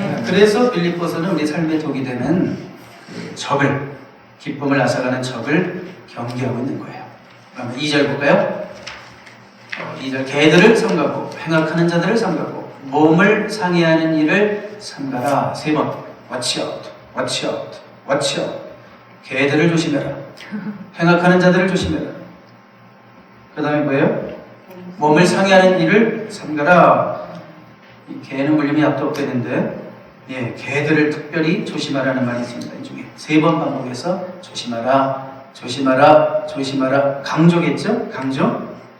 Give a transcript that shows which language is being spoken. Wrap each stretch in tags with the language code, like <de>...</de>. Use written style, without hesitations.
<ko>그래서 빌립보서는 우리 삶의 독이 되는 그 적을, 기쁨을 앗아가는 적을 경계하고 있는 거예요. 그러면 2절 볼까요? 2절, 개들을 삼가고 행악하는 자들을 삼가고 몸을 상해하는 일을 삼가라. 3번.</ko> <en>Watch out, watch out, watch out.</en> <ko>개들을 조심해라. 행악하는 자들을 조심해라. 그 다음에 뭐예요? 몸을 상해하는 일을 삼가라. 이 개는 물림이 앞도 없겠는데, 예, 개들을 특별히 조심하라는 말이 있습니다. 이 중에 3번 반복해서 조심하라, 조심하라, 조심하라. 강조겠죠? 강조?</ko>